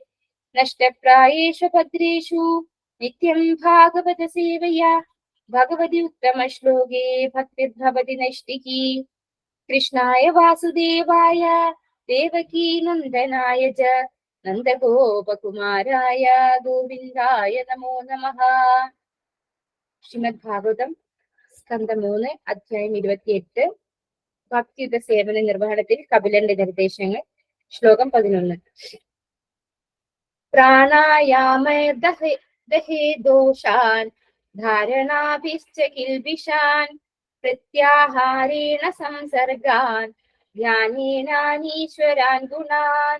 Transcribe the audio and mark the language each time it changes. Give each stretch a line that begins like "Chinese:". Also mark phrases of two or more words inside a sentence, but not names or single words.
Sanskrit: नष्टप्रायेषु भद्रेषु नित्यं भागवत सेवया भगवति उत्तमश्लोके भक्तिर्भवति नैष्टिकी। कृष्णाय वासुदेवाय देवकी नन्दनाय च नन्दगोपकुमाराय गोविन्दाय नमो नमः। श्रीमद्भागवतम्
Malayalam: സ്കന്ധം 3 അധ്യായം 28 ഭക്തിയുത സേവന നിർവഹണത്തിൽ കപിലന്റെ നിർദ്ദേശങ്ങൾ. ശ്ലോകം 11.
Sanskrit: പ്രാണായാമ ദഹേ ദോഷാൻ ധാരണാഭിശ്ച കിൽബിഷാൻ പ്രത്യാഹാരേണ സംസർഗാൻ ധ്യാനേനാനീശ്വരാൻ ഗുണാൻ.